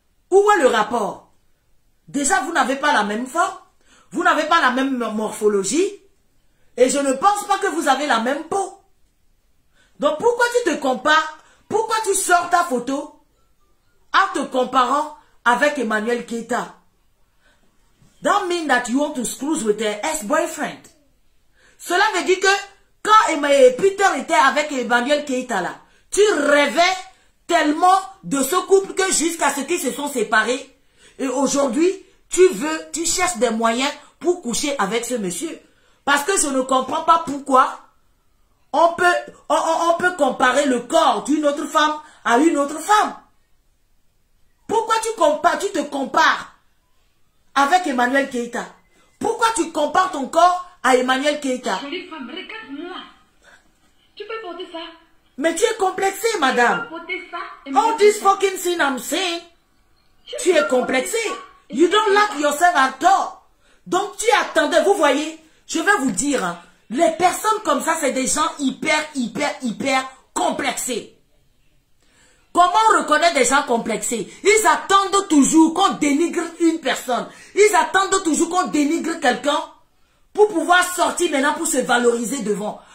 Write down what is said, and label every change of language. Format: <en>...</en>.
<fr>Où est le rapport? Déjà, vous n'avez pas la même forme, vous n'avez pas la même morphologie, et je ne pense pas que vous avez la même peau. Donc pourquoi tu te compares? Pourquoi tu sors ta photo en te comparant avec Emmanuel Keïta?</fr> <en>That mean that you want to screw with her ex-boyfriend.</en> <fr>Cela veut dire que quand Peter était avec Emmanuel Keïta là, tu rêvais tellement de ce couple que jusqu'à ce qu'ils se sont séparés. Et aujourd'hui, tu cherches des moyens pour coucher avec ce monsieur. Parce que je ne comprends pas pourquoi on peut comparer le corps d'une autre femme à une autre femme. Pourquoi tu te compares avec Emmanuel Keïta? Pourquoi tu compares ton corps à Emmanuel Keïta? Jolie femme, regarde-moi. Tu peux porter ça? Mais tu es complexée, madame. Tu peux porter ça?</fr> <en>All this fucking thing I'm saying,</en> <fr>tu es complexée.</fr> <en>You don't like yourself at all.</en> <fr>Donc tu attendais, vous voyez, je vais vous dire, hein, les personnes comme ça, c'est des gens hyper complexés. Comment on reconnaît des gens complexés? Ils attendent toujours qu'on dénigre une personne. Ils attendent toujours qu'on dénigre quelqu'un pour pouvoir sortir maintenant pour se valoriser devant.</fr>